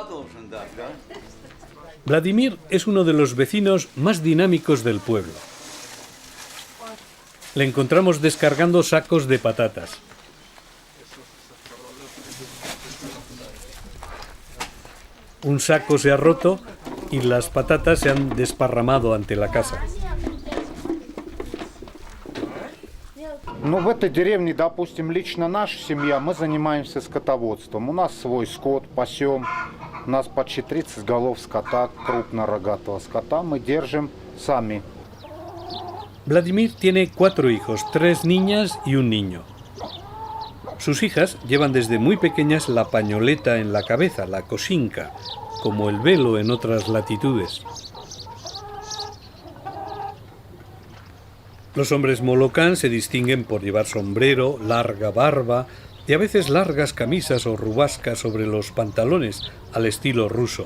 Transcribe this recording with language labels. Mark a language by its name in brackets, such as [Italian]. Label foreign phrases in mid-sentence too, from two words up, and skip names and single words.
[Spanish] Vladimir es uno de los vecinos más dinámicos del pueblo. Le encontramos descargando sacos de patatas. Un saco se ha roto y las patatas se han desparramado ante la casa. [Russian] Ну, в этой деревне, допустим, лично наша семья, мы занимаемся скотоводством. У нас свой скот, пасем. У нас почти 30 голов скота, крупнорогатого скота. Мы держим сами. [Spanish] Vladimir tiene 4 hijos, 3 niñas y un niño. Sus hijas llevan desde muy pequeñas la pañoleta en la cabeza, la kosinka, como el velo en otras latitudes. Los hombres molocán se distinguen por llevar sombrero, larga barba y a veces largas camisas o rubascas sobre los pantalones, al estilo ruso.